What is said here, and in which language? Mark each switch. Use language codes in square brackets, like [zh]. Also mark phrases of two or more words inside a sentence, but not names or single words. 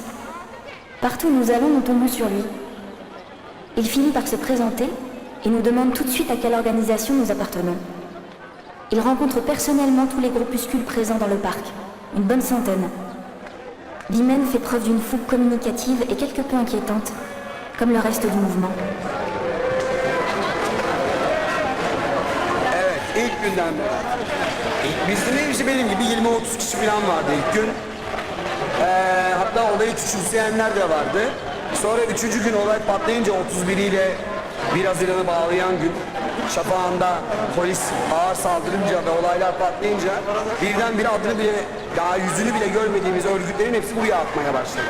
[fr] Partout où nous allons, nous tombons sur lui. Il finit par se présenter et nous demande tout de suite à quelle organisation nous appartenons. Il rencontre personnellement tous les groupuscules présents dans le parc, une bonne centaine. Bimen fait preuve d'une fougue communicative et quelque peu inquiétante, comme le reste du mouvement. [tr] Evet, ilk günden bizde ne işte benim gibi 20-30 kişi falan vardı ilk gün. Hatta olayı küçümseyenler de vardı. Sonra 3. gün olay patlayınca 31'iyle 1 Haziran'ı bağlayan gün şafağında polis ağır saldırınca ve olaylar patlayınca birdenbire adını bile, daha yüzünü bile görmediğimiz örgütlerin hepsi buraya atmaya başladı.